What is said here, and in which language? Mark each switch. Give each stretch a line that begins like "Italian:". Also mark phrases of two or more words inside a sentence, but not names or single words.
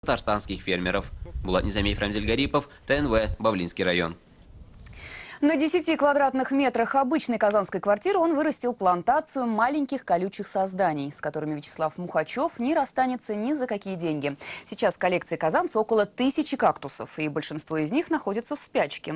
Russian: татарстанских фермеров. Булат Низамиев, Рамзель Гарипов, ТНВ, Бавлинский район. На 10 квадратных метрах обычной казанской квартиры он вырастил плантацию маленьких колючих созданий, с которыми Вячеслав Мухачев не расстанется ни за какие деньги. Сейчас в коллекции казанца около 1000 кактусов, и большинство из них находятся в спячке.